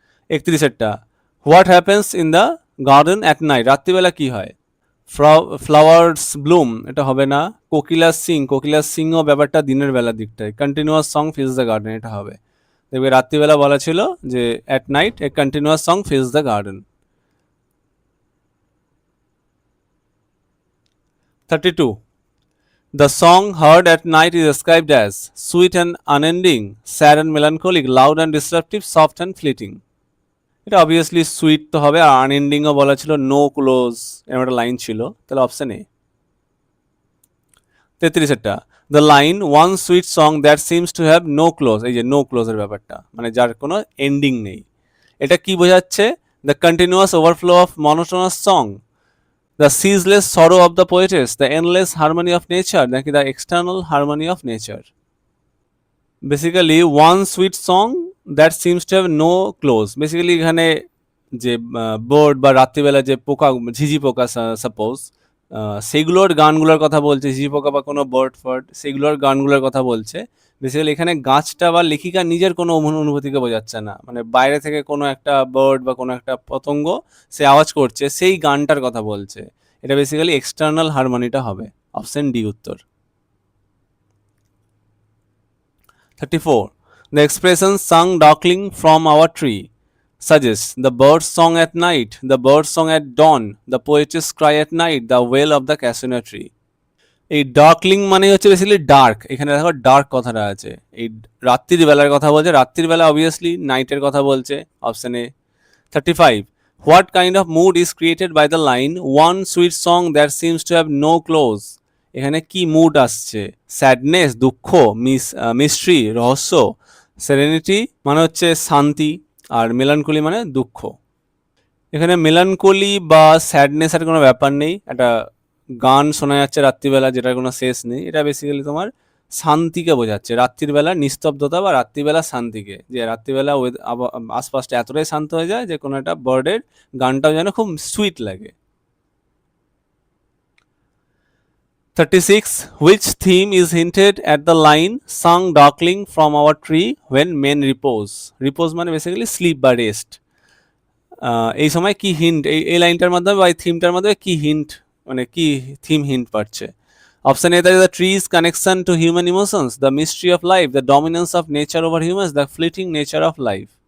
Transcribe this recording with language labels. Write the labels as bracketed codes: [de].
[en] 31এরটা, what happens in the garden at night? [bn] রাত্রিবেলা কি হয়? [en] flowers bloom, [bn] এটা হবে না। কোকিলার সিংও ব্যাপারটা দিনের বেলার দিকটায়। [en] continuous song fills the garden, [bn] এটা হবে। দেখবে রাত্রিবেলা বলা ছিল যে [en] At night a continuous song fills the garden. 32, the song heard at night is described as sweet and unending, sad and melancholic, loud and disruptive, soft and fleeting. [bn] এটা obviously sweet তো হবে, আর আনএন্ডিংও বলা ছিল, নো ক্লোজ এরকম একটা line ছিল, তাহলে option A. 33এরটা, [en] the line one sweet song that seems to have no close, [bn] এই যে নো ক্লোজের ব্যাপারটা, মানে যার কোনো এন্ডিং নেই, এটা কি বোঝাচ্ছে? The continuous overflow of monotonous song, the ceaseless sorrow of the poetess, the endless harmony of nature, নাকি the external harmony of nature? Basically [en] one sweet song that seems to have no close, [bn] basically এখানে যে bird বা রাত্রিবেলা যে পোকা, ঝিঝি পোকা suppose, সেগুলোর গানগুলোর কথা বলছে, ঝিঝি পোকা বা কোনো বার্ড সেগুলোর গানগুলোর কথা বলছে। বেসিক্যালি এখানে গাছটা বা লেখিকা নিজের কোনো অনুভূতিকে বোঝাচ্ছে না, মানে বাইরে থেকে কোনো একটা বার্ড বা কোনো একটা পতঙ্গ সে আওয়াজ করছে, সেই গানটার কথা বলছে। এটা বেসিক্যালি এক্সটার্নাল হারমোনিটা হবে। অপশন ডি উত্তর। [en] 34, the expression sung darkling from our tree suggests the bird's song at night, the bird's song at dawn, the poet's cry at night, the wail of the cassia tree. [bn] এই ডার্কলিং মানে হচ্ছে basically dark, এখানে দেখো dark কথাটা আছে, এই রাত্রির বেলার কথা বলছে, রাত্রির বেলা অবভিয়াসলি নাইটের কথা বলছে। Option A. [en] 35, what kind of mood is created by the line one sweet song that seems to have no close? [bn] এখানে কি মুড আসছে? স্যাডনেস, দুঃখ, মিস্ট্রি, রহস্য, সেরেনিটি মানে হচ্ছে শান্তি, আর মেলানকলি মানে দুঃখ। এখানে মেলানকলি বা স্যাডনেসের কোনো ব্যাপার নেই, একটা গান শোনা যাচ্ছে রাত্রিবেলা যেটার কোনো শেষ নেই, এটা বেসিক্যালি তোমার শান্তিকে বোঝাচ্ছে, রাত্রির বেলা নিস্তব্ধতা বা রাত্রিবেলা শান্তিকে, যে রাত্রিবেলা আশপাশটা এতটাই শান্ত হয়ে যায় যে কোনো একটা বার্ডের গানটাও যেন খুব সুইট লাগে। [en] 36, which theme is hinted at the line sung darkling from our tree when men repose? Repose [bn] মানে বেসিক্যালি স্লিপ বা রেস্ট। এই সময় কি হিন্ট, এই লাইনটার মাধ্যমে বা এই থিমটার মাধ্যমে কি হিন্ট, মানে কি থিম হিন্ট পাচ্ছে? [en] Option A, the trees connection to human emotions, the mystery of life, the dominance of nature over humans, the fleeting nature of life.